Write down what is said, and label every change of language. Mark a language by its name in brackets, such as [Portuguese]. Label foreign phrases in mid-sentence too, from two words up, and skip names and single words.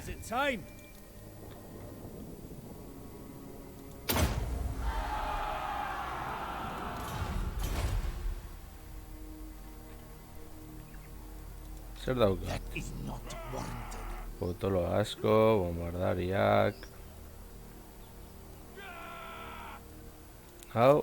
[English] time. [Basque] Zer dauka? [English] That is not warranted. [Basque] Potolo asko, bombardariak... Hau,